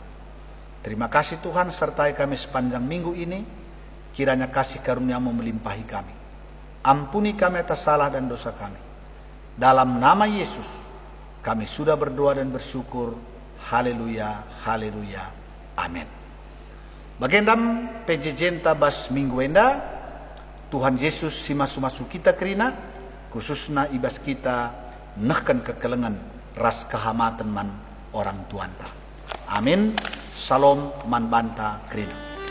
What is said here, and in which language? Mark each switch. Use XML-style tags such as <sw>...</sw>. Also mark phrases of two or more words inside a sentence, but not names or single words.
<id>Terima kasih Tuhan, sertai kami sepanjang minggu ini. Kiranya kasih karunia-Mu melimpahi kami. Ampuni kami atas salah dan dosa kami. Dalam nama Yesus kami sudah berdoa dan bersyukur. Haleluya, haleluya, amin.</id> <btx>Bagendam pejejenta bas minggu enda, Tuhan Yesus si masu-masu kita kerina, khususnya ibas kita nahkan kekelengan ras kehamatan man orang tuanta. Amin. Salam man banta kerina.</btx>